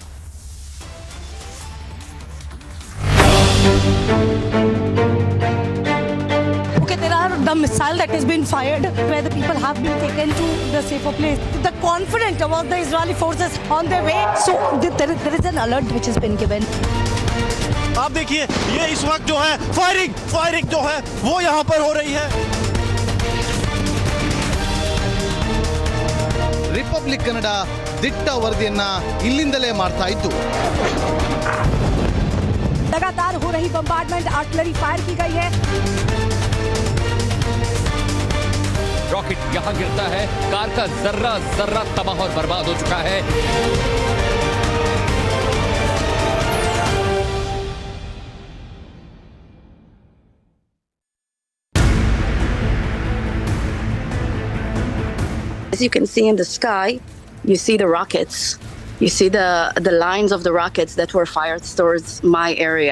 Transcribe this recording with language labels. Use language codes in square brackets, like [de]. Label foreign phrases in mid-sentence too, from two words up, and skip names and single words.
[en] Okay, there are the missile that has been fired where the people have been taken to the safer place. The confident about the Israeli forces on their way. So there is an alert which has been given. [hi] आप देखिए ये इस वक्त जो है फायरिंग जो है वो यहाँ पर हो रही है. [kn] ರಿಪಬ್ಲಿಕ್ ಕನ್ನಡ ದಿಟ್ಟ ವರದಿಯನ್ನ ಇಲ್ಲಿಂದಲೇ ಮಾಡ್ತಾ ಇದ್ದು. [hi] लगातार हो रही [en] bombardment, artillery fire [hi] की गई है. रॉकेट यहाँ गिरता है, कार का जर्रा तबाह और बर्बाद हो चुका है. [en] As you can see in the sky, you see the rockets. You see the lines of the rockets that were fired towards my area.